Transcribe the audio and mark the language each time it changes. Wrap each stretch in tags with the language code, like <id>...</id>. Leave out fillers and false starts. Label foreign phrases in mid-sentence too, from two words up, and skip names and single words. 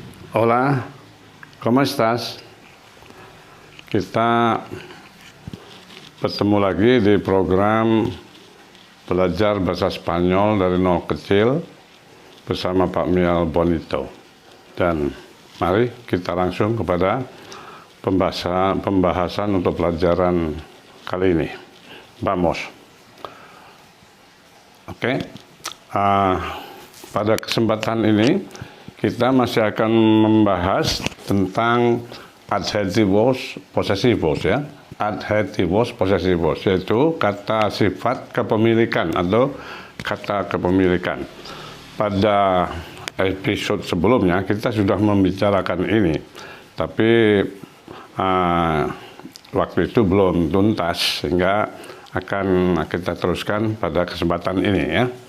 <es>Hola, ¿cómo estás?</es> <id>Kita bertemu lagi di program belajar bahasa Spanyol dari nol kecil bersama Pak Miel Bonito. Dan mari kita langsung kepada pembahasan untuk pelajaran kali ini.</id> <es>Vamos. Oke.</es> <id>Pada kesempatan ini kita masih akan membahas tentang</id> <es>adjetivos posesivos</es> <id>ya.</id> <es>Adjetivos posesivos</es> <id>yaitu kata sifat kepemilikan atau kata kepemilikan. Pada episode sebelumnya kita sudah membicarakan ini, tapi waktu itu belum tuntas sehingga akan kita teruskan pada kesempatan ini ya.</id>